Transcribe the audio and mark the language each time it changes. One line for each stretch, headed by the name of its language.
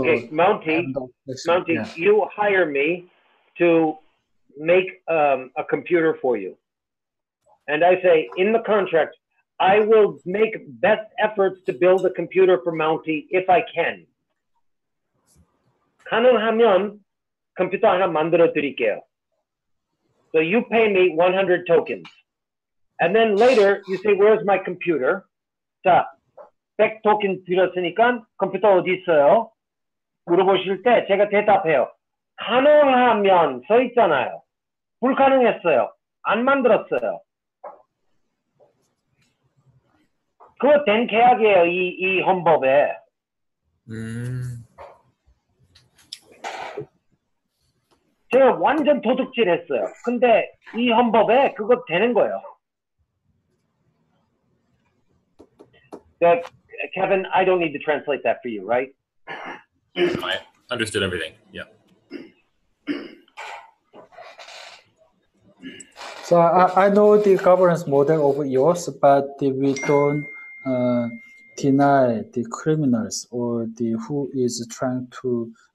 English: okay, Mounty, yeah. You hire me to make a computer for you. And I say, in the contract, I will make best efforts to build a computer for Mounty if I can.
Korean: 가능하면 컴퓨터 하나 만들어 드릴게요.
English: So you pay me 100 tokens. And then later you say, where's my computer?
Korean: 자, 100 tokens 드렸으니까 컴퓨터 어디 있어요? 물어보실 때 제가 대답해요. 가능하면 써 있잖아요. 불가능했어요. 안 만들었어요. 그거 된 계약이에요, 이 헌법에. 제가 완전 도둑질 했어요. 근데 이 헌법에 그거 되는 거예요.
English: Kevin, I don't need to translate that for you, right? I understood everything. Yeah. So I know the governance model of EOS, but we don't deny the criminals or who is trying to.